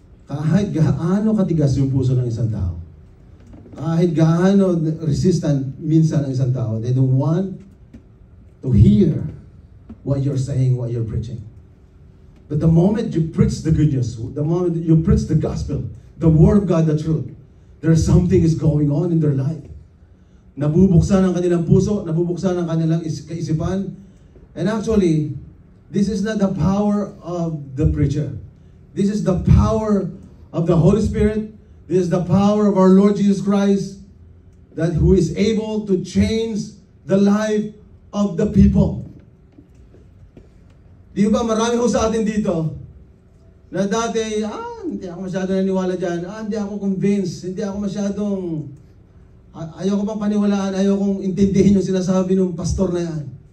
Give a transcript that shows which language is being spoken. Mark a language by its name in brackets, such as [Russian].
[Filipino] Kahit gaano katigas yung puso ng isang tao, kahit gaano resistant minsan ang isang tao, [English] they don't want to hear what you're saying, what you're preaching. But the moment you preach the good news, the moment you preach the gospel, the word of God, the truth, there's something is going on in their life. [Filipino] Nabubuksan ang kanilang puso, nabubuksan ang kanilang kaisipan. [English] And actually, this is not the power of the preacher. This is the power of the Holy Spirit. This is the power of our Lord Jesus Christ, that who is able to change the life of the people. [Filipino] Di ba marami ho sa atin dito na dati, hindi ako masyado naniwala dyan, hindi ako convinced, hindi ako masyadong, ayaw ko pang paniwalaan, ayaw kong intindihin yung sinasabi ng pastor na yan.